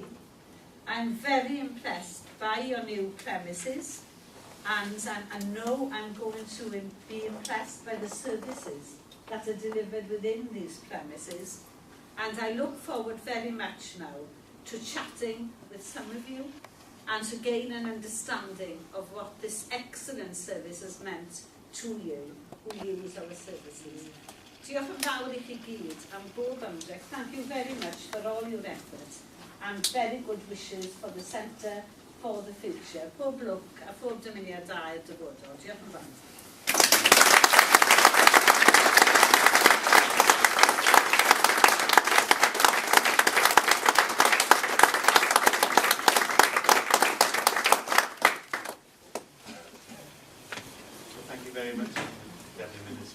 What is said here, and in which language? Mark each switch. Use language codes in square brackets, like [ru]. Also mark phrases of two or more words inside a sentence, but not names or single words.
[en] I'm very impressed by your new premises, and I know I'm going to be impressed by the services that are delivered within these premises, and I look forward very much now to chatting with some of you and to gain an understanding of what this excellent service has meant to you who use our services. [cy] Diolch yn fawr I chi gyd am bob ymdrech. [en] Thank you very much for all your efforts and very good wishes for the Centre for the Future. [cy] Pob lwc a pob dymuniad da i'r dyfodol. Diolch yn fawr. [en] Thank you very much, Deputy Minister.